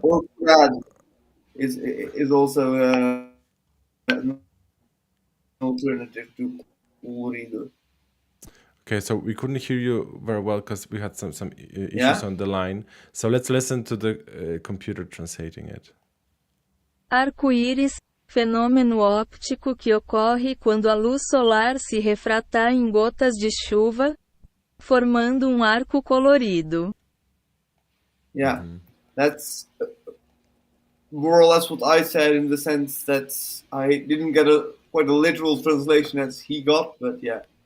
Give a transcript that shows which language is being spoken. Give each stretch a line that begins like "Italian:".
English: Or colorado is also an alternative to colorido. Okay, so we couldn't hear you very well because we had some issues Yeah? on the line. So let's listen to the computer translating it.
Portuguese: Arco-íris, fenômeno óptico que ocorre quando a luz solar se refratar em gotas de chuva, formando um arco colorido.
English: Yeah, that's more or less what I said, in the sense that I didn't get quite a literal translation as he got, but yeah.